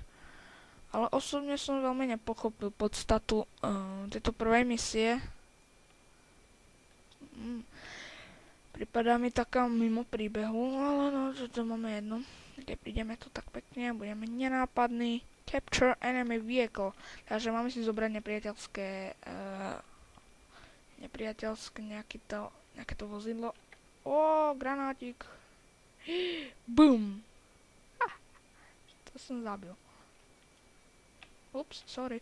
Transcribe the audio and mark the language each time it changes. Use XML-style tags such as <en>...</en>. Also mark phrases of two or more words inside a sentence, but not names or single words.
<sk>Ale osobne som veľmi nepochopil podstatu tejto prvej misie. Pripadá mi taká mimo príbehu, ale no, to máme jedno. Keď prídeme tu tak pekne, budeme nenápadní.</sk> <en>Capture enemy vehicle.</en> <sk>Takže máme si zobrať nepriateľské nejaké to vozidlo. Granátik. Boom. To som zabil. Ups, sorry.</sk>